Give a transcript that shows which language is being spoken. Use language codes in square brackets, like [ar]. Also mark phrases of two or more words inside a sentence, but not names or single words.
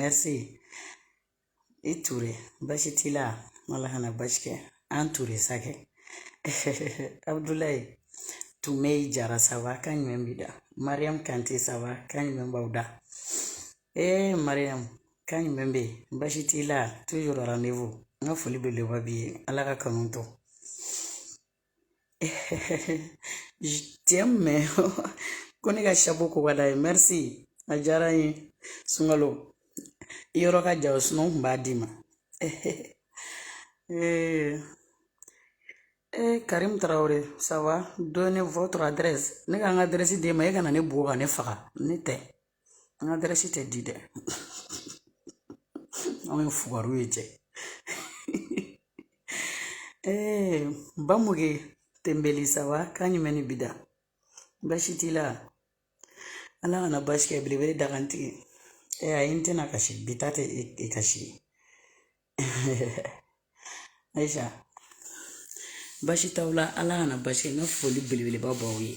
[bm] Merci. I Ture, baasi t'i la? Ala kana basi kɛ. An Ture sakɛ. Abdoulaye Tumei Jara sawa kan jumɛn b'i da? Mariam Kante sawa kan jumɛn b'aw da? Mariam kan jumɛn bɛ yen? Baasi t'i la? [fr] Toujours rendez-vous. [bm] N ka foli belebeleba b'i ye. Ala ka kanu to. [fr] Je t'aime mais [bm] ko ne ka chapeau ko ka d'a ye. Merci. A diyara n ye. Sunkalo i yɔrɔ ka jan o sinon n kun b'a d'i ma. Karim Traoré, [fr] ça va? Donnez votre adresse. [bm] Ne ka n ka adresse d'e ma, e kana ne bugo ka ne faga. Ne tɛ. N ka adresse tɛ di dɛ. Anw ye fugariw ye cɛ. Bamuge Tembeli, [fr] ça va? [bm] Kan jumɛn ni bi da? Baasi t'i la? Ala kana basi kɛ. Belebele Dagantigi. Ayi n tɛna kasi. Bi ta tɛ e kasi. Aisha. Baasi t'aw la, Ala kana basi kɛ. N ka foli belebeleba b'aw ye.